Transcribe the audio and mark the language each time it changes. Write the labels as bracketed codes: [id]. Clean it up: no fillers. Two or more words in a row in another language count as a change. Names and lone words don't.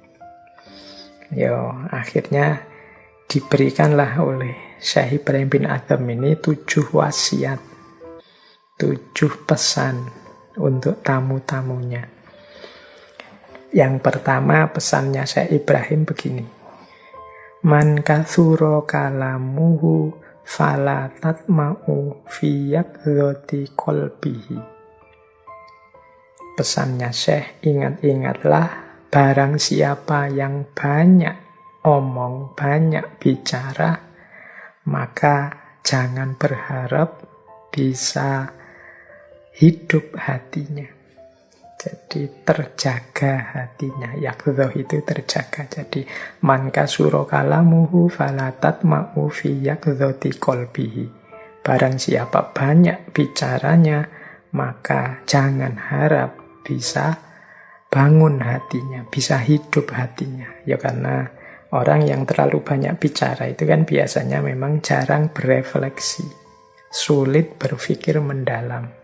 [id] Akhirnya diberikanlah oleh Syekh Ibrahim bin Adham ini 7 wasiat, 7 pesan untuk tamu-tamunya. Yang pertama pesannya Syekh Ibrahim begini. [ar] من كثر كلامه فلا تطمع في يقظة قلبه. [id] Pesannya Syekh, ingat-ingatlah barang siapa yang banyak omong, banyak bicara, maka jangan berharap bisa hidup hatinya. Jadi terjaga hatinya. Yakdhoh itu terjaga. [ar] Jadi من كثر كلامه فلا تطمع في يقظة قلبه. [id] Barang siapa banyak bicaranya, maka jangan harap bisa bangun hatinya, bisa hidup hatinya. Ya karena orang yang terlalu banyak bicara itu kan biasanya memang jarang berefleksi, sulit berpikir mendalam.